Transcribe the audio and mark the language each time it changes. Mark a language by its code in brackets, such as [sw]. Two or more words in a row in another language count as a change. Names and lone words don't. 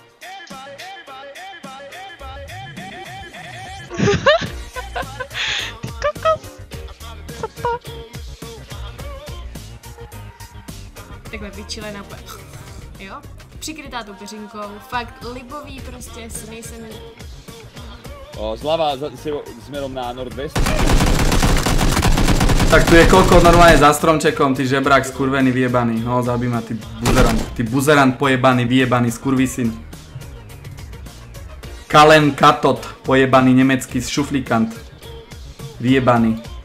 [cs] Ty kokos. Co to? Takhle vyčilená úplně. Jo? Přikrytá tu peřinkou. Fakt libový prostě, si nejsem... Zlava směrem na Nordwest. [sk] Tak tu je kokot normálne za stromčekom, ty žebrák skurvený vyjebaný. No zabij ma, ty buzerant pojebaný, vyjebaný skurvisyn. Kalen Katot, pojebaný nemecký šuflikant. Vyjebaný.